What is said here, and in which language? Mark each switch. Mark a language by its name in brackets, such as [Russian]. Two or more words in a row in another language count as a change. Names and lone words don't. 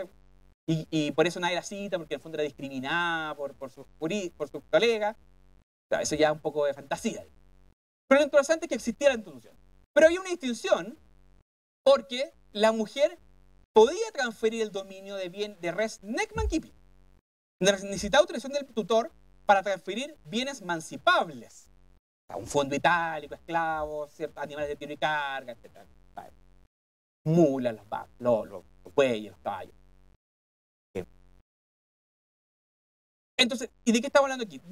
[Spanish] Y por eso nadie la cita, porque en el fondo era discriminada por sus colegas. O sea, eso ya es un poco de fantasía. Pero lo interesante es que existía la institución. Pero había una distinción porque la mujer podía transferir el dominio de bien de [Latin] res nec mancipi. [Spanish] Necesitaba autorización del tutor para transferir bienes mancipables. O sea, un fondo itálico, esclavos, ciertos animales de tiro y carga, etc. Mulas, los vacas, los bueyes, los caballos. Entonces, ¿y de qué estamos hablando aquí?